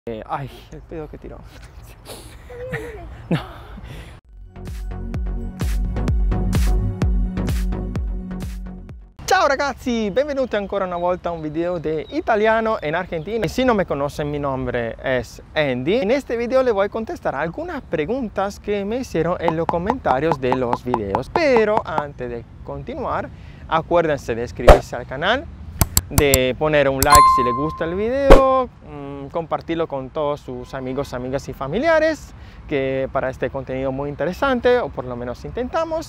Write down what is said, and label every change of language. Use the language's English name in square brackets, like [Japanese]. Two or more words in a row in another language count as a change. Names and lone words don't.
[Italian] Ay, il pedo che tirò. No. Ciao ragazzi, benvenuti ancora una volta a un video [Spanish] de italiano en Argentina. Si no me conocen, mi nombre es Andy. En este video le voy a contestar algunas preguntas que me hicieron en los comentarios de los videos. Pero antes de continuar, acuérdense de suscribirse al canal, de poner un like si les gusta el video, compartirlo con todos sus amigos, amigas y familiares, que para este contenido muy interesante, o por lo menos intentamos.